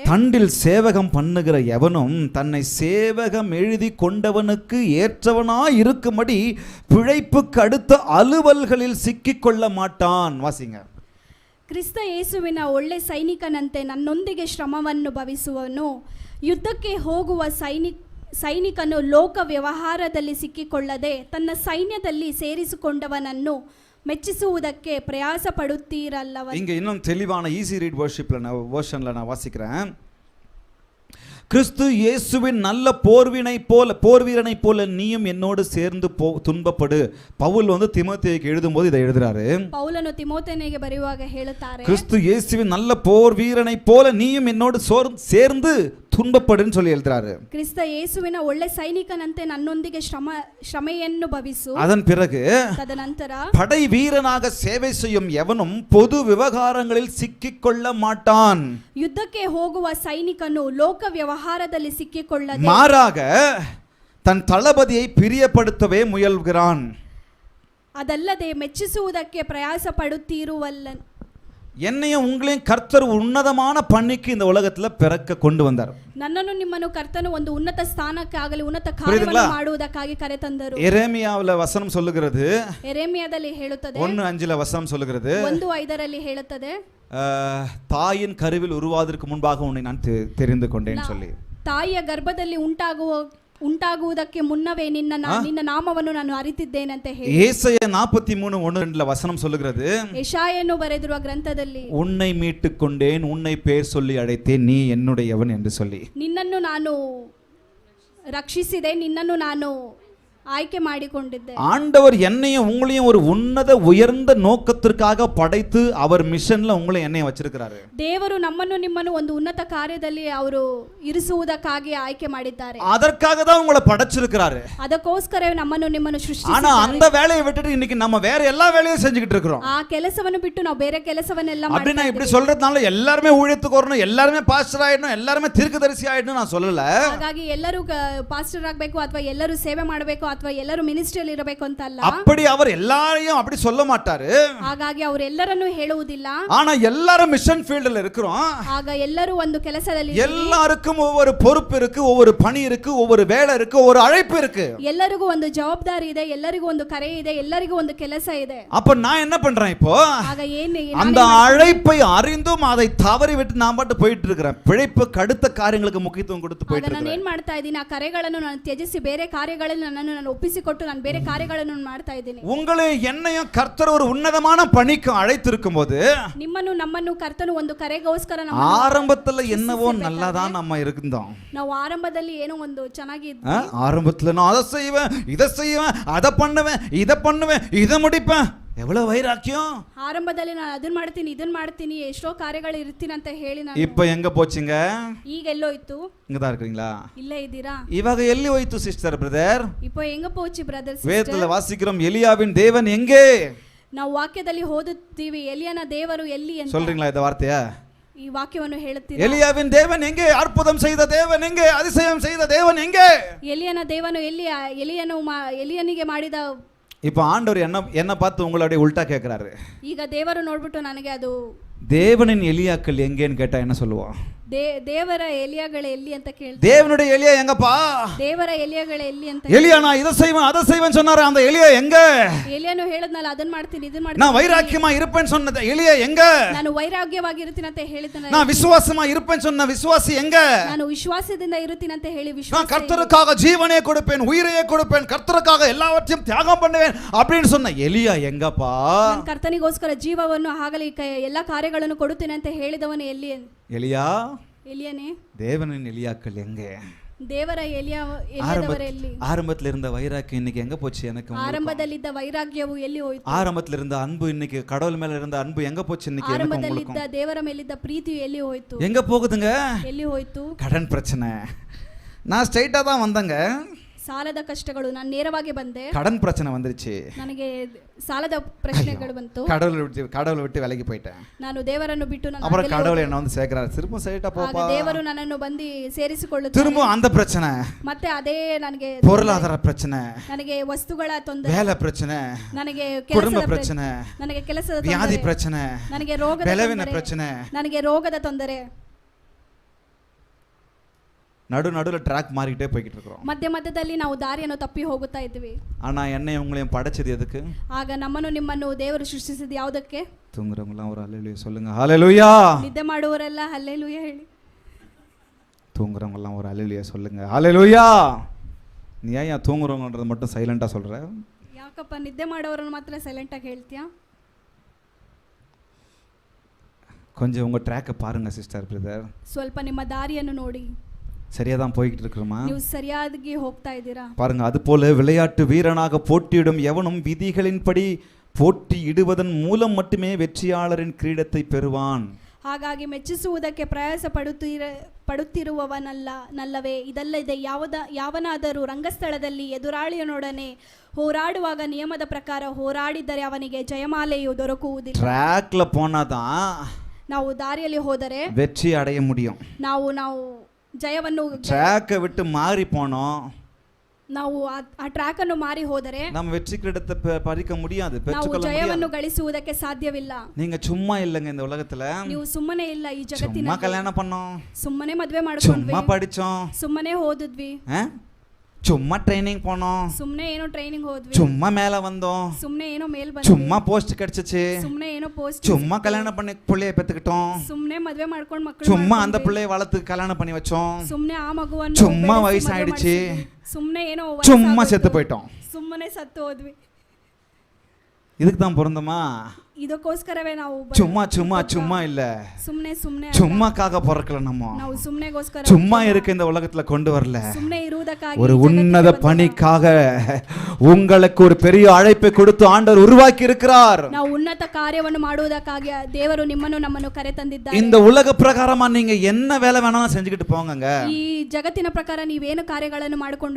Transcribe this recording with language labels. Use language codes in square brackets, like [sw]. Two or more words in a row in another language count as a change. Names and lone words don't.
[ta] தண்டில் சேவகம் பண்ணுகிற எவனும் தன்னை சேவகம் எழுதி கொண்டவனுக்கு ஏற்றவனாய் இருக்கும்படி பிழைப்புக்கு அடுத்த அலுவல்களில் சிக்கிக்கொள்ள மாட்டான். வாசிங்க. [kn] ಕ್ರಿಸ್ತ ಯೇಸುವಿನ ಒಳ್ಳೆ ಸೈನಿಕನಂತೆ ನನ್ನೊಂದಿಗೆ ಶ್ರಮವನ್ನು ಭವಿಸುವನು. ಯುದ್ಧಕ್ಕೆ ಹೋಗುವ ಸೈನಿಕನು ಲೋಕ ವ್ಯವಹಾರದಲ್ಲಿ ಸಿಕ್ಕಿಕೊಳ್ಳದೆ ತನ್ನ ಸೈನ್ಯದಲ್ಲಿ ಸೇರಿಸಿಕೊಂಡವನನ್ನು ಮೆಚ್ಚಿಸುವುದಕ್ಕೆ ಪ್ರಯಾಸ ಪಡುತ್ತೀರಲ್ಲವ. [ta] இங்க இன்னும் தெளிவான ஈஸி ரீட் வெர்ஷன்ல நான் வாசிக்கிறேன். கிறிஸ்து இயேசுவின் நல்ல போர்வீரனை போல நீயும் என்னோடு சேர்ந்து துன்பப்படு. பவுல் திமோத்தேயுக்கு எழுதும்போது இதை எழுதுறாரு. [kn] பவுலನು ತಿಮೋಥೆಯನಿಗೆ ಬರೆಯುವಾಗ ಹೇಳುತ್ತಾರೆ, [ta] கிறிஸ்து இயேசுவின் நல்ல போர்வீரனை போல நீயும் என்னோடு சேர்ந்து துன்பப்படுன்னு சொல்லி எழுதுறாரு. [kn] ಕ್ರಿಸ್ತ ಯೇಸುವಿನ ಒಳ್ಳೆ ಸೈನಿಕನಂತೆ ನನ್ನೊಂದಿಗೆ ಶ್ರಮೆಯನ್ನು ಭವಿಸು. [ta] அதன் பிறகு [kn] ತದನಂತರ [ta] படை வீரனாக சேவை செய்யும் எவனும் பொது விவகாரங்களில் சிக்கிக்கொள்ள மாட்டான். [kn] ಯುದ್ಧಕ್ಕೆ ಹೋಗುವ ಸೈನಿಕನು ಲೋಕ ವ್ಯವಹಾರದಲ್ಲಿ ಸಿಕ್ಕಿಕೊಳ್ಳದೆ [ta] மாறாக தன் தளபதியை பிரியப்படுத்தவே முயல்கிறான். [kn] ಅದಲ್ಲದೆ ಮೆಚ್ಚಿಸುವುದಕ್ಕೆ ಪ್ರಯಾಸ ಪಡುತ್ತಿರುವಲ್ಲ. [ta] என்னையும் உங்களையும் கர்த்தர் உன்னதமான பணிக்கு இந்த உலகத்துல பிறக்க கொண்டு வந்தார். [kn] ನನ್ನನ್ನು ನಿಮ್ಮನ್ನು ಕರ್ತನು ಒಂದು ಉನ್ನತ ಸ್ಥಾನಕ್ಕಾಗಲಿ ಉನ್ನತ ಕಾರ್ಯವನ್ನು ಮಾಡುವುದಕ್ಕಾಗಿ ಕರೆತಂದರು. [ta] எரேமியாவுல வசனம் சொல்லுகிறது, [kn] எரேமியாದಲ್ಲಿ ಹೇಳುತ್ತದೆ, [ta] 1:5 வசனம் சொல்லுகிறது, [kn] 1:5 ಹೇಳುತ್ತದೆ, [ta] தாயின் கருவில் உருவாவதற்கு முன்பாக உன்னை நான் தெரிந்து கொண்டேன்னு சொல்லி. [kn] ತಾಯಿಯ ಗರ್ಭದಲ್ಲಿ ಉಂಟಾಗುವುದಕ್ಕೆ ಮುನ್ನವೇ ನಿನ್ನ ನಾಮವನ್ನು ನಾನು ಅರಿತಿದ್ದೇನಂತೆ ಹೇಳಿ. [ta] ஏசாயா 43:1-2 வசனம் சொல்லுகிறது, [kn] ಯೆಶಾಯನು ಬರೆದಿರುವ ಗ್ರಂಥದಲ್ಲಿ, [ta] உன்னை மீட்டுக் கொண்டேன், உன்னை பேர் சொல்லி அழைத்தேன், நீ என்னுடையவன் என்று சொல்லி. [kn] ನಿನ್ನನ್ನು ನಾನು ರಕ್ಷಿಸಿದೆ, ನಿನ್ನನ್ನು ನಾನು ಆಯ್ಕೆ ಮಾಡಿಕೊಂಡಿದ್ದೆ. [ta] ஆண்டவர் என்னையும் உங்களையும் ஒரு உன்னத உயர்ந்த நோக்கத்திற்காக படைத்து அவர் மிஷன்ல உங்களை என்னையும் வச்சிருக்கிறாரு. [kn] ದೇವರು ನಮ್ಮನ್ನು ನಿಮ್ಮನ್ನು ಒಂದು ಉನ್ನತ ಕಾರ್ಯದಲ್ಲಿ ಅವರು ಇರಿಸುವುದಕ್ಕಾಗಿ ಆಯ್ಕೆ ಮಾಡಿದ್ದಾರೆ. [ta] அதற்காக தான் உங்களை படைச்சிருக்கிறாரு. [kn] ಅದಕ್ಕೋಸ್ಕರ ನಮ್ಮನ್ನು ನಿಮ್ಮನ್ನು [ta] ஆனா [kn] ಸೃಷ್ಟಿಸಿದ್ದಾರೆ. [ta] அந்த வேலையை விட்டுட்டு இன்னைக்கு நம்ம வேற எல்லா வேலையும் செஞ்சுக்கிட்டு இருக்கிறோம். [kn] ಆ ಕೆಲಸವನ್ನು ಬಿಟ್ಟು ನಾವು ಬೇರೆ ಕೆಲಸವನ್ನೆಲ್ಲ [ta] அப்படி [kn] ಮಾಡ್ತಾ [ta] நான் இப்படி [kn] ಇದ್ದೀವಿ. [ta] சொல்றதுனால எல்லாருமே ஊழியத்துக்கு வரணும், எல்லாருமே பாஸ்டர் ஆயிடணும், எல்லாருமே தீர்க்கதரிசி ஆயிடணும் நான் சொல்லல. [kn] ಹಾಗಾಗಿ ಎಲ್ಲರೂ ಪಾಸ್ಟರ್ ಆಗಬೇಕು ಅಥವಾ ಎಲ್ಲರೂ ಸೇವೆ ಮಾಡಬೇಕು ಅಥವಾ ಎಲ್ಲರೂ ಮಿನಿಸ್ಟ್ರಿಯಲ್ಲಿ ಇರಬೇಕು ಅಂತ ಅಲ್ಲ. [ta] அப்படி அவர் எல்லாரையும் அப்படி சொல்ல மாட்டாரு. [kn] ಹಾಗಾಗಿ ಅವರೆಲ್ಲರನ್ನು ಹೇಳುವುದಿಲ್ಲ. [ta] ஆனா எல்லாரும் [en] mission field [ta] இருக்கிறோம். [kn] ಆಗ ಎಲ್ಲರೂ ಒಂದು ಕೆಲಸದಲ್ಲಿ [ta] எல்லாருக்கும் ஒவ்வொரு பொறுப்பு இருக்கு, ஒவ்வொரு பணி இருக்கு, ஒவ்வொரு வேலை இருக்கு, ஒவ்வொரு அழைப்பு இருக்கு. [kn] ಎಲ್ಲರಿಗೂ ಒಂದು ಜವಾಬ್ದಾರಿ ಇದೆ, ಎಲ್ಲರಿಗೂ ಒಂದು ಕರೆ ಇದೆ, ಎಲ್ಲರಿಗೂ ಒಂದು ಕೆಲಸ ಇದೆ. [ta] அப்ப நான் என்ன பண்றேன் இப்போ? [kn] ಆಗ ಏನು [ta] அந்த அழைப்பை அறிந்தும் அதை தவறி விட்டு நான் பாட்டு போயிட்டு இருக்கிறேன். பிழைப்புக்கு அடுத்த காரியங்களுக்கு முக்கியத்துவம் கொடுத்து போயிட்டு [kn] ನಾನು [ta] இருக்கிறேன். [kn] ಏನ್ ಮಾಡ್ತಾ ಇದ್ದೀನಿ, ಆ ಕರೆಗಳನ್ನು ನಾನು ತ್ಯಜಿಸಿ ಬೇರೆ ಕಾರ್ಯಗಳಲ್ಲಿ ನಾನು ಒಪ್ಪಿಸಿಕೊಟ್ಟು ನಾನು ಬೇರೆ ಕಾರ್ಯಗಳನ್ನು ಮಾಡ್ತಾ ಇದ್ದೀನಿ. [ta] உங்களை என்னையும் கர்த்தர் ஒரு உன்னதமான பணிக்கு அழைத்திருக்கும் போது [kn] ನಿಮ್ಮನ್ನು ನಮ್ಮನ್ನು ಕರ್ತನು ಒಂದು ಕರೆಗೋಸ್ಕರ [ta] ஆரம்பத்துல என்னவோ நல்லாதான் நம்ம இருந்தோம். [kn] ನಾವು ಆರಂಭದಲ್ಲಿ ಏನೋ ಒಂದು ಚೆನ್ನಾಗಿ [ta] ஆரம்பத்துல நான் அதை செய்வேன், இதை செய்வேன், அதை பண்ணுவேன், இதை பண்ணுவேன், இதை முடிப்பேன். எவ்வளவு வைராக்கியம். [kn] ಆರಂಭದಲ್ಲಿ ನಾನು ಇದನ್ನ ಮಾಡ್ತೀನಿ ಎಷ್ಟೋ ಕಾರ್ಯಗಳು ಇರ್ತೀನಿ ಅಂತ ಹೇಳಿ ನಾನು [ta] இப்ப எங்க போச்சுங்க? [kn] ಈಗ ಎಲ್ಲೋಯ್ತು? [ta] இங்கதான் இருக்கீங்களா? [kn] ಇಲ್ಲೇ ಇದ್ದೀರಾ? இவங்க எல்லி ಹೋಯ್ತು ಸಿಸ್ಟರ್ பிரதர்? [ta] இப்போ எங்க போச்சு பிரதರ್? வேதத்துல வாசிக்கிறோம் எலியாவின் தேவன் எங்கே? [kn] ನಾವು ವಾಕ್ಯದಲ್ಲಿ ಓದುತ್ತೀವಿ ಎಲಿಯನ ದೇವರು ಎಲ್ಲಿ ಅಂತ. [ta] சொல்றீங்களா இந்த வார்த்தையா? [kn] ಈ ವಾಕ್ಯವನ್ನು ಹೇಳುತ್ತೀರಾ? [ta] எலியாவின் தேவன் எங்கே? அற்புதம் செய்த தேவன் எங்கே? அதிசயம் செய்த தேவன் எங்கே? [kn] ಎಲಿಯನ ದೇವನು ಎಲ್ಲಿ? ಎಲಿಯನಿಗೆ ಮಾಡಿದ. [ta] இப்போ ஆண்டவர் என்ன பார்த்து உங்களுடைய உல்டா கேட்கிறாரு. [kn] ಈಗ ದೇವರು ನೋಡ್ಬಿಟ್ಟು ನನಗೆ ಅದು [ta] தேவனின் எலியாக்கள் எங்கேன்னு கேட்டா என்ன சொல்லுவோம்? [kn] ದೇವರ ಎಲಿಯಾಗಳು ಎಲ್ಲಿ ಅಂತ ಕೇಳ್ತಾರೆ. [ta] தேவனுடைய எலியா எங்கப்பா? [kn] ದೇವರ ಎಲಿಯಾಗಳು ಎಲ್ಲಿ ಅಂತ. [ta] எலியா நான் இதை செய்வேன் அதை செய்வேன் சொன்னாரு, அந்த எலியா எங்க? [kn] ಎಲಿಯನು ಹೇಳಿದ್ನಲ್ಲ ಅದನ್ನ ಮಾಡ್ತೀನಿ ಇದನ್ನ ಮಾಡ್ತೀನಿ. [ta] நான் வைராக்கியமா இருப்பேன்னு சொன்ன எலியா எங்க? [kn] ನಾನು ವೈರಾಗ್ಯವಾಗಿ ಇರ್ತೀನಿ ಅಂತ ಹೇಳಿದ್ನಲ್ಲ. [ta] நான் விசுவாசமா இருப்பேன்னு சொன்ன விசுவாசி எங்க? [kn] ನಾನು ವಿಶ್ವಾಸದಿಂದ ಇರುತ್ತೀನಿ ಅಂತ ಹೇಳಿ ವಿಶ್ವಾಸ. [ta] நான் கர்த்தருக்காக ஜீவனே கொடுப்பேன், உயிரையே கொடுப்பேன், கர்த்தருக்காக எல்லாவற்றையும் தியாகம் பண்ணுவேன் அப்படின்னு சொன்ன எலியா எங்கப்பா? [kn] ನಾನು ಕರ್ತನಿಗೋಸ್ಕರ ಜೀವವನ್ನು ಆಗಲಿ ಎಲ್ಲಾ ಕಾರ್ಯಗಳನ್ನು ಕೊಡುತ್ತೇನೆ ಅಂತ ಹೇಳಿದವನು ಎಲ್ಲಿ? [ta] எலியா [kn] ಎಲಿಯನೇ. [ta] தேவனின் எலியாக்கள் எங்கே? [kn] ದೇವರ ಎಲಿಯದವರ ಎಲ್ಲಿ? [ta] ஆரம்பத்துல இருந்த வைராக்கியம் இன்னைக்கு எங்க போச்சு? எனக்கு [kn] ಆರಂಭದಲ್ಲಿದ್ದ ವೈರಾಗ್ಯವು ಎಲ್ಲಿ ಹೋಯಿತು? [ta] ஆரம்பத்துல இருந்த அன்பு இன்னைக்கு கடவுள் மேல இருந்த அன்பு எங்க போச்சு? இன்னைக்கு [kn] ಆರಂಭದಲ್ಲಿದ್ದ ದೇವರ ಮೇಲಿದ್ದ ಪ್ರೀತಿಯು ಎಲ್ಲಿ ಹೋಯಿತು? [ta] எங்க போகுதுங்க? [kn] ಎಲ್ಲಿ ಹೋಯಿತು? [ta] கடன் பிரச்சனை. நான் ஸ்ட்ரைட்டா தான் வந்தேங்க. [kn] ಸಾಲದ ಕಷ್ಟಗಳು. ನಾನು ನೇರವಾಗಿ ಬಂದೆ. [ta] கடன் பிரச்சனை வந்துருச்சு. [kn] ನನಗೆ ಸಾಲದ ಪ್ರಶ್ನೆಗಳು ಬಂತು. [ta] கடவுளை விட்டு விலகி போயிட்டேன். [kn] ನಾನು ದೇವರನ್ನು ಬಿಟ್ಟು ನಾನು [ta] அப்புறம் கடவுள் என்ன வந்து சேர்க்கிறாரு. திரும்ப ஸ்ட்ரைட்டா போப்பா. [kn] ದೇವರು ನನ್ನನ್ನು ಬಂದು ಸೇರಿಸಿಕೊಳ್ಳುತ್ತಾರೆ. [ta] திரும்ப அந்த பிரச்சனை. [kn] ಮತ್ತೆ ಅದೇ ನನಗೆ [ta] பொருளாதார பிரச்சனை, [kn] ನನಗೆ ವಸ್ತುಗಳ ತೊಂದರೆ, [ta] வேலை பிரச்சனை, [kn] ನನಗೆ [ta] குடும்ப பிரச்சனை, [kn] ನನಗೆ ಕೆಲಸದ [ta] வியாதி பிரச்சனை, [kn] ನನಗೆ ರೋಗದ [ta] பலவீன பிரச்சனை, [kn] ನನಗೆ ರೋಗದ ತೊಂದರೆ. [ta] நடுவில் ட்ராக் மாறிக்கிட்டே போய்கிட்டு இருக்கிறோம். [kn] ಮಧ್ಯದಲ್ಲಿ ನಾವು ದಾರಿಯನ್ನು ತಪ್ಪಿ ಹೋಗುತ್ತಾ ಇದ್ವಿ. [ta] ஆனா என்னையும் உங்களையும் படைச்சது எதுக்கு? [kn] ಆಗ ನಮ್ಮನ್ನು ನಿಮ್ಮನ್ನು ದೇವರು ಸೃಷ್ಟಿಸಿದ ಯಾವುದಕ್ಕೆ? [ta] தூங்குறவங்களாம் ஒரு ஹல்லேலூயா சொல்லுங்க. ஹல்லேலூயா. [kn] ನಿದ್ದೆ ಮಾಡುವವರೆಲ್ಲ ಹಲ್ಲೆಲೂಯಾ ಹೇಳಿ. [ta] தூங்குறவங்கலாம் ஒரு ஹல்லேலூயா சொல்லுங்க. ஹல்லேலூயா. நீ ஏன் தூங்குறவங்கன்றது மட்டும் சைலண்டா சொல்ற? [kn] ಯಾಕಪ್ಪ ನಿದ್ದೆ ಮಾಡೋರನ್ನು ಮಾತ್ರ ಸೈಲೆಂಟ್ ಆಗಿ ಹೇಳ್ತೀಯಾ? [ta] கொஞ்சம் உங்க ட்ராக்கை பாருங்க சிஸ்டர் பிரதர். [kn] ಸ್ವಲ್ಪ ನಿಮ್ಮ ದಾರಿಯನ್ನು ನೋಡಿ. [ta] சரியா தான் போய்கிட்டு இருக்கிறோமா? [kn] ನೀವು ಸರಿಯಾಗಿ ಹೋಗ್ತಾ ಇದ್ದೀರಾ? [ta] பாருங்க, அது போல விளையாட்டு வீரனாக போட்டியிடும் எவனும் விதிகளின்படி போட்டியிடுவதன் மூலம் மட்டுமே வெற்றியாளரின் கிரீடத்தை பெறுவான். [kn] ಹಾಗಾಗಿ ಮೆಚ್ಚಿಸುವುದಕ್ಕೆ ಪ್ರಯಾಸ ಪಡುತ್ತಿರುವವನಲ್ಲವೇ? ಇದಲ್ಲದೆ ಯಾವನಾದರೂ ರಂಗಸ್ಥಳದಲ್ಲಿ ಎದುರಾಳಿಯನೊಡನೆ ಹೋರಾಡುವಾಗ ನಿಯಮದ ಪ್ರಕಾರ ಹೋರಾಡಿದರೆ ಅವನಿಗೆ ಜಯಮಾಲೆಯು ದೊರಕುವುದಿಲ್ಲ. [ta] ಟ್ರ್ಯಾಕ್ல போனாதான் [kn] ನಾವು ದಾರಿಯಲ್ಲಿ ಹೋದರೆ [ta] வெற்றி அடைய முடியும். [kn] ನಾವು ಜಯವನ್ನು [ta] ಟ್ರ್ಯಾಕ್ விட்டு மாறி போனோம், [kn] ನಾವು ಆ ಟ್ರ್ಯಾಕ್ ಅನ್ನು ಮಾರಿ ಹೋದರೆ [ta] நம்ம வெற்றி கிரீடத்தை பறிக்க முடியாது, [kn] ನಾವು [ta] பெற்றுக்கொள்ள [kn] ಜಯವನ್ನು [ta] முடியாது. [kn] ಗಳಿಸುವುದಕ್ಕೆ ಸಾಧ್ಯವಿಲ್ಲ. [ta] நீங்க சும்மா இல்லங்க இந்த உலகத்துல. [kn] ನೀವು ಸುಮ್ಮನೆ ಇಲ್ಲ ಈ [ta] சும்மா [kn] ಜಗತ್ತಿನಲ್ಲಿ. [ta] கல்யாணம் பண்ணோம், [kn] ಸುಮ್ಮನೆ ಮದುವೆ ಮಾಡ್ಕೊಂಡ್ವಿ, [ta] சும்மா படிச்சோம், [kn] ಸುಮ್ಮನೆ ಓದಿದ್ವಿ, [ta] சும்மா ட்ரைனிங் போனோம், [kn] ಸುಮ್ಮನೆ ಏನೋ ಟ್ರೈನಿಂಗ್ ಹೋದ್ವಿ, [ta] சும்மா மேல வந்தோம், [kn] ಸುಮ್ಮನೆ ಏನೋ ಮೇಲ್ ಬಂದ್ವಿ, [ta] சும்மா போஸ்ட் கிடைச்சிச்சு, [kn] ಸುಮ್ಮನೆ ಏನೋ ಪೋಸ್ಟ್, [ta] சும்மா கல்யாணம் பண்ணி பிள்ளைய பெத்துக்கிட்டோம், [kn] ಸುಮ್ಮನೆ ಮದುವೆ ಮಾಡ್ಕೊಂಡು ಮಕ್ಕಳು, [ta] சும்மா அந்த பிள்ளைய வளர்த்து கல்யாணம் பண்ணி வச்சோம், [kn] ಸುಮ್ಮನೆ ಆ ಮಗುವನ್ನು [ta] சும்மா வயசாயிடுச்சு, [kn] ಸುಮ್ಮನೆ ಏನೋ [ta] சும்மா செத்து போயிட்டோம். [kn] ಸುಮ್ಮನೆ ಸತ್ತು ಹೋದ್ವಿ. [ta] இதுக்கு தான் பிறந்தோமா? [kn] ಇದಕ್ಕೋಸ್ಕರವೇ ನಾವು [ta] சும்மா சும்மா சும்மா இல்ல, [kn] ಸುಮ್ಮನೆ [ta] சும்மாக்காக பிறக்கல. நம்ம [kn] ನಾವು ಸುಮ್ಮನೆಗೋಸ್ಕರ [ta] சும்மா இருக்க இந்த உலகத்துல கொண்டு வரல. [kn] ಸುಮ್ಮನೆ ಇರುವುದಕ್ಕೆ ಮಾಡುವುದಕ್ಕಾಗಿ [ta] ஒரு [kn] ಜಗತ್ತಿಗೆ [ta] உன்னத [kn] ಬಂದವ. [ta] பணிக்காக உங்களுக்கு ஒரு பெரிய அழைப்பை கொடுத்து ஆண்டவர் உருவாக்கி இருக்கிறார். [kn] ನಾವು ಉನ್ನತ ಕಾರ್ಯವನ್ನು ಮಾಡುವುದಕ್ಕಾಗಿ ದೇವರು ನಿಮ್ಮನ್ನು ನಮ್ಮನ್ನು ಕರೆ ತಂದಿದ್ದಾರೆ. [ta] இந்த உலக பிரகாரமா நீங்க என்ன வேலை வேணாலும் செஞ்சுக்கிட்டு போங்கங்க. [kn] ಈ ಜಗತ್ತಿನ ಪ್ರಕಾರ ನೀವೇನು ಕಾರ್ಯಗಳನ್ನು ಮಾಡಿಕೊಂಡು